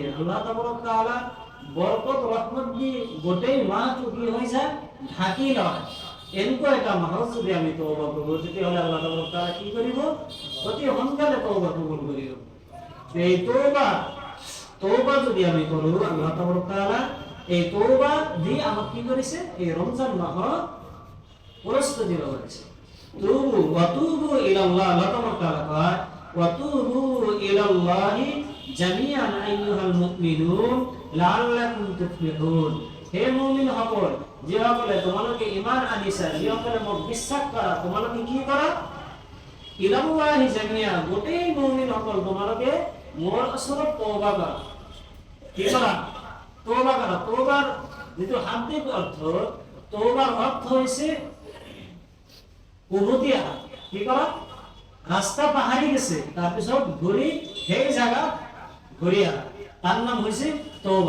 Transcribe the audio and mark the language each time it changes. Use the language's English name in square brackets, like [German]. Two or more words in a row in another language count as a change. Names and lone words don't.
[Assamese] আল্লাহ তাআলা বৰকত ৰহমত দি গোটেই মাহটো কি হৈ যায়? ঢাকি লয়। এনেকুৱা এটা মাহত যদি আমি তওবা কৰোঁ, তেতিয়াহ'লে আল্লাহ তাআলা কি কৰিব? অতি সোনকালে তওবা কবুল কৰিব। এই তওবা যদি আমি কৰোঁ, আল্লাহ তাআলা এই তওবা দি আমাক কি কৰিছে? এই ৰমজান মাহত প্ৰস্তুতি লগাইছে। [Arabic] توبوا وتوبوا إلى الله، الله تعالى কয়, وتوبوا إلى الله جميعا أيها المؤمنون لعلكم تفلحون. [Assamese] হে মুমিনসকল, যিসকলে তোমালোকে ঈমান আনিছা, যিসকলে মোক বিশ্বাস কৰা, তোমালোকে কি কৰা? [Arabic] إلى الله جميعا, [Assamese] গোটেই মুমিনসকল তোমালোকে মোৰ ওচৰত তওবা কৰা। কি কৰা? তওবা কৰা। তওবাৰ যিটো শাব্দিক অৰ্থ, তওবাৰ অৰ্থ হৈছে উভতি আহা। কি কৰা? ৰাস্তা পাহাৰি গেছে, তাৰপিছত ঘূৰি সেই জায়গাত ঘূৰি আহা, তাৰ নাম হৈছে তওবা।